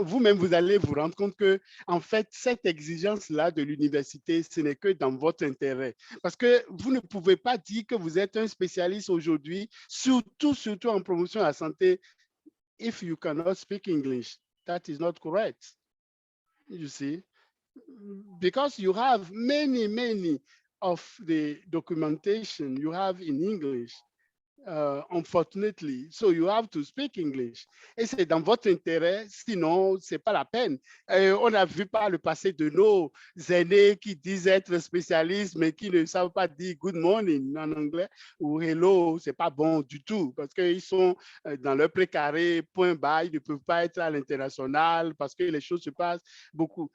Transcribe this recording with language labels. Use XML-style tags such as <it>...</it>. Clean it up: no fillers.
<fr>Vous-même, vous allez vous rendre compte que, en fait, cette exigence-là de l'université, ce n'est que dans votre intérêt. Parce que vous ne pouvez pas dire que vous êtes un spécialiste aujourd'hui, surtout en promotion de la santé,</fr> <en>if you cannot speak English. That is not correct. You see? Because you have many of the documentation you have in English. Unfortunately. So you have to speak English.</en> <fr>Et c'est dans votre intérêt, sinon, ce n'est pas la peine. On a vu par le passé de nos aînés qui disent être spécialistes, mais qui ne savent pas dire</fr> <en>good morning</en> <fr>en anglais ou hello, ce n'est pas bon du tout parce qu'ils sont dans leur précaré, point bas, ils ne peuvent pas être à l'international parce que les choses se passent beaucoup.</fr>